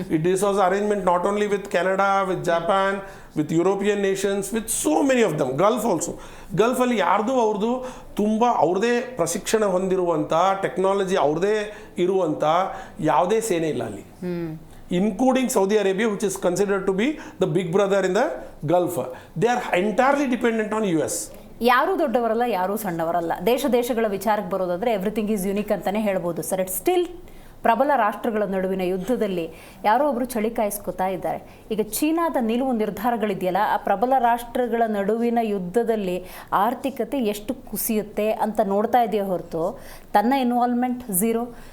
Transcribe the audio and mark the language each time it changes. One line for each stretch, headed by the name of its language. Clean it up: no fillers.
English: This was arrangement not only with Canada, with Japan, with European nations, with so many of them.
Kannada: Gulf also, ಗಲ್ಫಲ್ಲಿ ಯಾರ್ದು ಅವ್ರದ್ದು ತುಂಬ ಅವ್ರದೇ ಪ್ರಶಿಕ್ಷಣ ಹೊಂದಿರುವಂಥ technology ಅವ್ರದೇ ಇರುವಂಥ ಯಾವುದೇ ಸೇನೆ ಇಲ್ಲ ಅಲ್ಲಿ,
English: including Saudi Arabia, which is considered to be the big brother in the Gulf. They are entirely dependent on US.
Kannada: ಯಾರೂ ದೊಡ್ಡವರಲ್ಲ, ಯಾರೂ ಸಣ್ಣವರಲ್ಲ. ದೇಶಗಳ ವಿಚಾರಕ್ಕೆ ಬರೋದಾದ್ರೆ
English: everything is unique
Kannada: ಅಂತಾನೆ ಹೇಳ್ಬೋದು ಸರ್.
English: it still
Kannada: ಪ್ರಬಲ ರಾಷ್ಟ್ರಗಳ ನಡುವಿನ ಯುದ್ಧದಲ್ಲಿ ಯಾರೋ ಒಬ್ರು ಚಳಿ ಕಾಯಿಸ್ಕೊತಾ ಇದ್ದಾರೆ. ಈಗ ಚೀನಾದ ನಿಲುವು ನಿರ್ಧಾರಗಳಿದೆಯಲ್ಲ, ಆ ಪ್ರಬಲ ರಾಷ್ಟ್ರಗಳ ನಡುವಿನ ಯುದ್ಧದಲ್ಲಿ ಆರ್ಥಿಕತೆ ಎಷ್ಟು ಕುಸಿಯುತ್ತೆ ಅಂತ ನೋಡ್ತಾ ಇದೆಯೋ ಹೊರತು ತನ್ನ ಇನ್ವಾಲ್ವ್ಮೆಂಟ್ ಝೀರೋ.